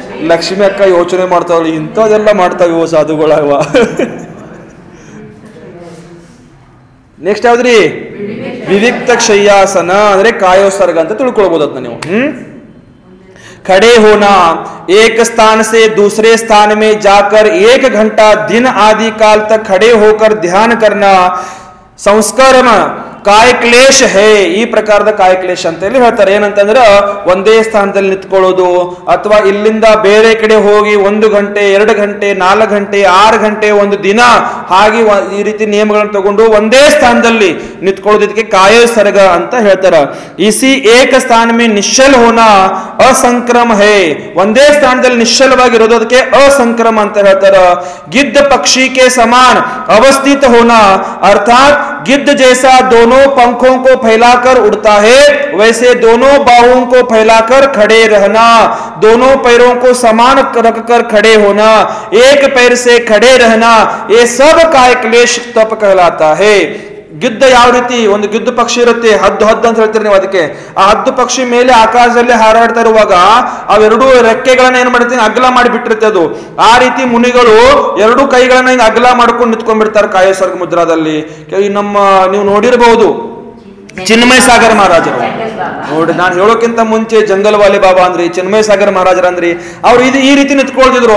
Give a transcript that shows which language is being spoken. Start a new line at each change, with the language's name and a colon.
Kannada: ಲಕ್ಷ್ಮಿ ಅಕ್ಕ ಯೋಚನೆ ಮಾಡ್ತಾವಲ್ಲ, ಇಂಥದೆಲ್ಲ ಮಾಡ್ತಾವ ಸಾಧುಗಳವ। ನೆಕ್ಸ್ಟ್ ಯಾವ್ದ್ರಿ? ವಿವಿಕ್ತ ಶಯ್ಯಾಸನ ಅಂದ್ರೆ ಕಾಯೋತ್ಸರ್ಗ ಅಂತ ತಿಳ್ಕೊಳ್ಬಹುದು ಅದನ್ನ ನೀವು.
Hindi: खड़े होना, एक स्थान से दूसरे स्थान में जाकर 1 घंटा दिन आदि काल तक खड़े होकर ध्यान करना ಸಂಸ್ಕರಣ ಕಾಯ ಕ್ಲೇಶ ಹೇ.
Kannada: ಈ ಪ್ರಕಾರದ ಕಾಯ ಕ್ಲೇಶ ಅಂತ ಹೇಳಿ ಹೇಳ್ತಾರೆ. ಏನಂತಂದ್ರೆ ಒಂದೇ ಸ್ಥಾನದಲ್ಲಿ ನಿಂತ್ಕೊಳ್ಳೋದು ಅಥವಾ ಇಲ್ಲಿಂದ ಬೇರೆ ಕಡೆ ಹೋಗಿ 1 ಗಂಟೆ 2 ಗಂಟೆ 4 ಗಂಟೆ 6 ಗಂಟೆ ಒಂದು ದಿನ ಹಾಗೆ ಈ ರೀತಿ ನಿಯಮಗಳನ್ನು ತಗೊಂಡು ಒಂದೇ ಸ್ಥಾನದಲ್ಲಿ ನಿಂತ್ಕೊಳ್ಳೋದು ಇದಕ್ಕೆ ಕಾಯೋತ್ಸರ್ಗ ಅಂತ ಹೇಳ್ತಾರೆ.
Hindi: ಇಸಿ ಏಕ ಸ್ಥಾನ ಮೇ ನಿಶ್ಚಲ ಹೋನ ಅಸಂಕ್ರಮ ಹೇ.
Kannada: ಒಂದೇ ಸ್ಥಾನದಲ್ಲಿ ನಿಶ್ಚಲವಾಗಿರೋದು ಅದಕ್ಕೆ ಅಸಂಕ್ರಮ ಅಂತ ಹೇಳ್ತಾರೆ.
Hindi: ಗಿದ್ದ ಪಕ್ಷಿ ಕೆ ಸಮಾನ ಅವಸ್ಥಿತ ಹೋನ ಅರ್ಥಾತ್ गिद्ध जैसा दोनों पंखों को फैलाकर उड़ता है वैसे दोनों बाहों को फैलाकर खड़े रहना, दोनों पैरों को समान रखकर खड़े होना, एक पैर से खड़े रहना, ये सब काय क्लेश तप कहलाता है.
Kannada: ಗಿದ್ದ ಯಾವ ರೀತಿ ಒಂದು ಗಿದ್ದ ಪಕ್ಷಿ ಇರುತ್ತೆ, ಹದ್ದು ಅಂತ ಹೇಳ್ತೀರಿ ನೀವು ಅದಕ್ಕೆ. ಆ ಹದ್ದು ಪಕ್ಷಿ ಮೇಲೆ ಆಕಾಶದಲ್ಲಿ ಹಾರಾಡ್ತಾ ಇರುವಾಗ ಅವೆರಡು ರೆಕ್ಕೆಗಳನ್ನ ಏನ್ ಮಾಡ್ತೀನಿ ಅಗಲ ಮಾಡಿ ಬಿಟ್ಟಿರುತ್ತೆ ಅದು. ಆ ರೀತಿ ಮುನಿಗಳು 2 ಕೈಗಳನ್ನ ಹಿಂಗ ಅಗಲ ಮಾಡ್ಕೊಂಡು ನಿಂತ್ಕೊಂಡ್ಬಿಡ್ತಾರೆ ಕಾಯೋತ್ಸರ್ಗ ಮುದ್ರಾದಲ್ಲಿ. ನಮ್ಮ ನೀವು ನೋಡಿರಬಹುದು ಚಿನ್ಮಯ ಸಾಗರ ಮಹಾರಾಜರು ನೋಡಿ, ನಾನು ಹೇಳೋಕ್ಕಿಂತ ಮುಂಚೆ ಜಂಗಲ್ವಾಲಿ ಬಾಬಾ ಅಂದ್ರಿ, ಚಿನ್ಮಯ ಸಾಗರ ಮಹಾರಾಜರ ಅಂದ್ರಿ, ಅವ್ರು ಈ ರೀತಿ ನಿಂತ್ಕೊಳ್ತಿದ್ರು.